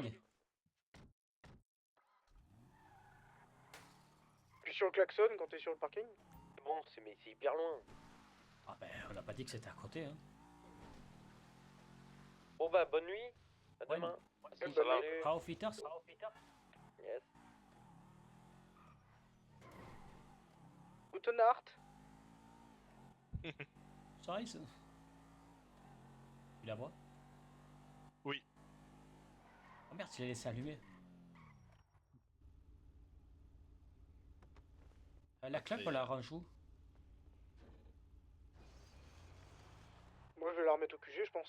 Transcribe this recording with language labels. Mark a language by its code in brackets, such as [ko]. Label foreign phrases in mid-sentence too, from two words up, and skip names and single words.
[fr] hein. Puis sur le klaxon quand t'es sur le parking. C'est bon, mais c'est hyper loin. Ah ben, on n'a pas dit que c'était à côté, hein. Bon bah, bonne nuit. À Ouais, demain. bonne Ça va. nuit. [de] Auf Wiedersehen. Yes. Gute Nacht. Scheiße. [fr] Tu la vois? Oui. Oh merde, tu l'as laissé allumer. La club, on la range où? Moi je vais la remettre au QG je pense.